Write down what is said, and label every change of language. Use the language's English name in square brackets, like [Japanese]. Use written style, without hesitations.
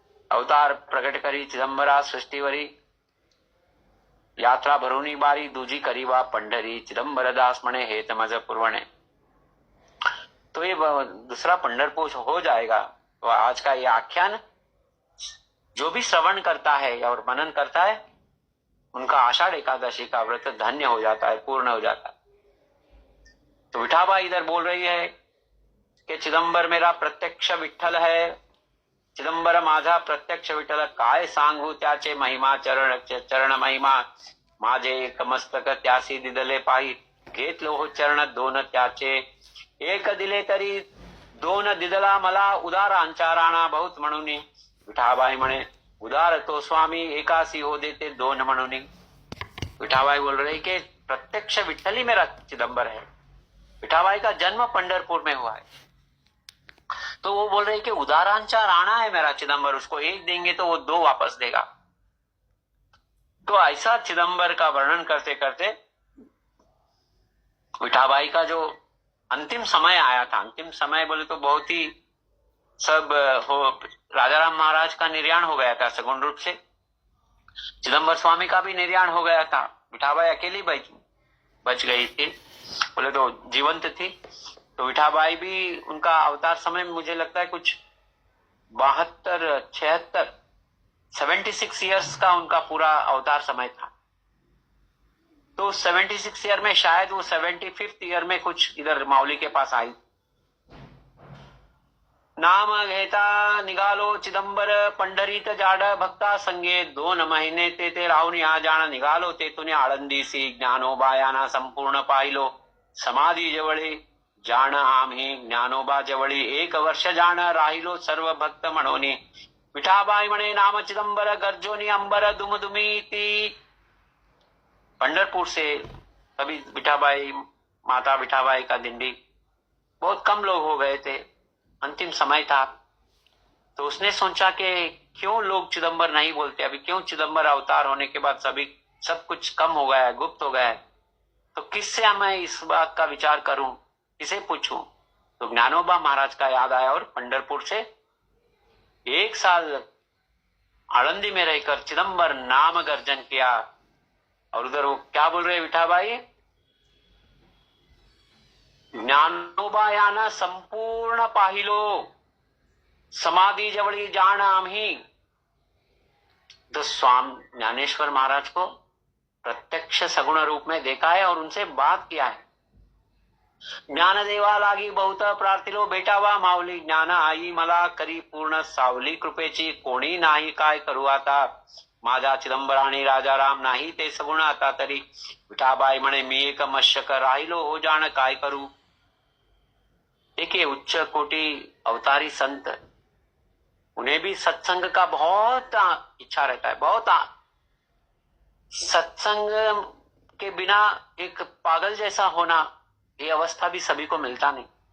[Marathi] अवतार प्रकट करी चिदंबरा सृष्टिवरी, यात्रा भरुनी बारी, दूजी करीवा पंढरी, चिदंबर दास म्हणे हेत मज पुरवणे। [Hindi] तो ये दूसरा पंढरपुर हो जाएगा। तो आज का ये आख्यान जो भी श्रवण करता है और मनन करता है, उनका आषाढ़ एकादशी का व्रत धन्य हो जाता है, पूर्ण हो जाता है। तो विठाबाई इधर बोल रही है कि चिदंबर मेरा प्रत्यक्ष विठ्ठल है, [Marathi] चिदंबर माझा प्रत्यक्ष विठ्ठल, काय सांगू त्याचे महिमा, चरण महिमा माझे एक मस्तक त्यासी दिदले पायी, घेतलो हो चरण दोन त्याचे, एक दिले तरी दोन दिदला मला, उदारांचा राणा बहुत म्हणून। विठाबाई म्हणे उदार तो स्वामी, एकासी हो देते दोन म्हणून। [Hindi] विठाबाई बोल रही कि प्रत्यक्ष विठ्ठल ही मेरा चिदंबर है। विठाबाई का जन्म पंढरपुर में हुआ है, तो वो बोल रही कि [Marathi] उदारांचा राणा [Hindi] है मेरा चिदंबर, उसको एक देंगे तो वो दो वापस देगा। तो ऐसा चिदंबर का वर्णन करते करते विठाबाई का जो अंतिम समय आया था, अंतिम समय बोले तो बहुत ही सब हो, राजाराम महाराज का निर्याण हो गया था सगुण रूप से, चिदंबर स्वामी का भी निर्याण हो गया था, विठाबाई अकेली बच गई थी, बोले तो जीवंत थी। तो विठाबाई भी उनका अवतार समय मुझे लगता है कुछ 72 76 76 ईयर्स का उनका पूरा अवतार समय था। तो 76 ईयर में शायद वो 75th ईयर में कुछ इधर माउली के पास आई। [Marathi] नाम घेता निघालो चिदंबर पंढरीत जाड भक्ता संगे 2 महिने ते राहून या जाण निघालो तेथून आळंदीसी ज्ञानोबा याना संपूर्ण पाहिलो समाधी जवळी जाण आम्ही ज्ञानोबा जवळी 1 वर्ष जाण राहिलो सर्व भक्त म्हणोनी विठाबाई म्हणे नाम चिदंबर गर्जोनी अंबर दुमदुमी ती। [Hindi] पंढरपुर से कभी विठाबाई माता विठाबाई का दिंडी बहुत कम लोग हो गए थे, अंतिम समय था। तो उसने सोचा कि क्यों लोग चिदंबर नहीं बोलते, अभी क्यों चिदंबर अवतार होने के बाद सभी सब कुछ कम हो गया है, गुप्त हो गया है, तो किससे मैं इस बात का विचार करूं, किसे पूछूं। तो ज्ञानोबा महाराज का याद आया और पंढरपुर से 1 साल आळंदी में रहकर चिदंबर नाम गर्जन किया। और उधर वो क्या बोल रहे विठाबाई, [Marathi] ज्ञानोबा याना संपूर्ण पाहिलो समाधी जवळी जाण आम्ही। [Hindi] तो स्वामी ज्ञानेश्वर महाराज को प्रत्यक्ष सगुण रूप में देखा है और उनसे बात किया है। [Marathi] ज्ञानदेवा लागी बहुत प्रार्थिलो भेटावा माऊली ज्ञान आई मला करी पूर्ण सावली कृपेची कोणी नाही काय करू आता माझा चिदंबर आणि राजाराम नाही ते सगुण आता तरी। विठाबाई म्हणे मी एक मशक राहिलो हो जाण काय करू। [Hindi] देखिए उच्च कोटि अवतारी संत, उन्हें भी सत्संग का बहुत इच्छा रहता है, बहुत सत्संग के बिना एक पागल जैसा होना ये अवस्था भी सभी को मिलता नहीं।